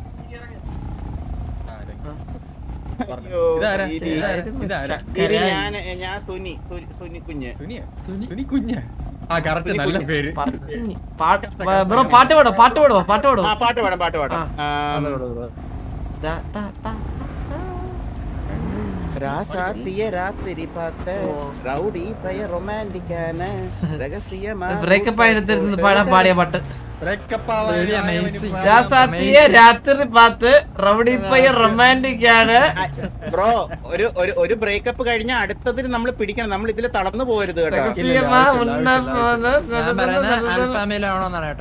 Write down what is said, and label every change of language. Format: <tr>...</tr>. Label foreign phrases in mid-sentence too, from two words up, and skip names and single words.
<ml>ഞാൻ സുനി കുഞ്ഞ് ആ കറക്റ്റ് നല്ല പേര് ബ്രോ പാട്ട് പാടുവോ പാട്ട് പാടാം</ml> <ta>ராசாத்திய ராத்திரி பார்த்த ரவுடி பைய ரொமான்டிக்கான ரகசியமா</ta> <ml>ബ്രേക്കപ്പ് ആയിരുന്നു പാടാൻ പാടിയ പാട്ട്. ബ്രേക്കപ്പ്</ml> <en>Very amazing.</en> <ta>ராசாத்தியே ராத்திரி பாத்த ரவுடி பைய ரொமான்டிக் ആണ്.</ta> <ml>ബ്രോ ഒരു ബ്രേക്കപ്പ് കഴിഞ്ഞാൽ അടുത്തതിന് നമ്മൾ പിടിക്കണം. നമ്മൾ ഇതിൽ തളർന്നു പോകരുത് കേട്ടോ. രഹസ്യമാ ഉന്നപ്പോന്ന് ഞാൻ പറയുന്നത് ആൽഫാമയിലാവണമെന്നാണ് കേട്ടോ.</ml>